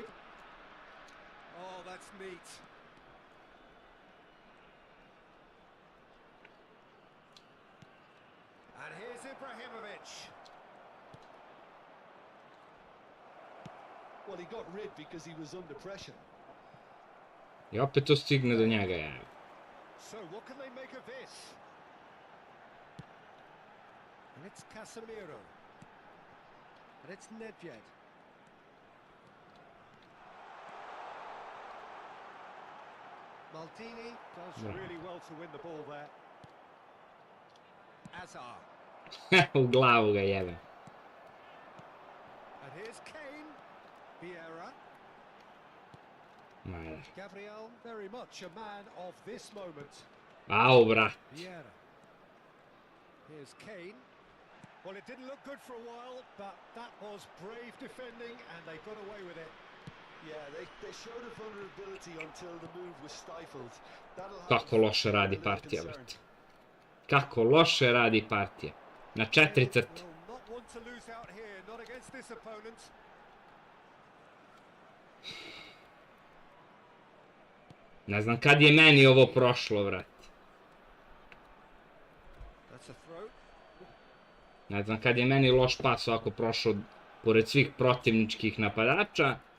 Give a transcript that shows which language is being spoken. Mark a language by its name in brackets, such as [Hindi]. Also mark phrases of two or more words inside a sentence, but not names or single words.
[English] Oh, that's neat. And here's Ibrahimovic. Well, he got rid because he was under pressure. [Croatian] I opet to stigne do njega, ja. [English] So what can they make of this? And it's Casemiro. And it's Nedved. Maldini does really well to win the ball there. Azar. [Serbian] U glavu ga jebe. [English] And here's Kane. Vieira. Majde. Gabriel, very much a man of this moment. [Serbian] Au, brat. [English] Vieira. Here's Kane. Well, it didn't look good for a while, but that was brave defending, and they got away with it. Yeah, they showed a vulnerability until the move was stifled. That'll have [Serbian] Kako loše radi [English] a little [Serbian] partija, [English] concern. [Serbian] brate. Kako loše radi partija. Na 4 crte. [English] Will not want to lose out here, not against this opponent. [Serbian] Ne znam kad je meni ovo prošlo, brate. [English] That's a throw. [Serbian] Ne znam kad je meni loš pas ovako prošao pored svih protivničkih napadača.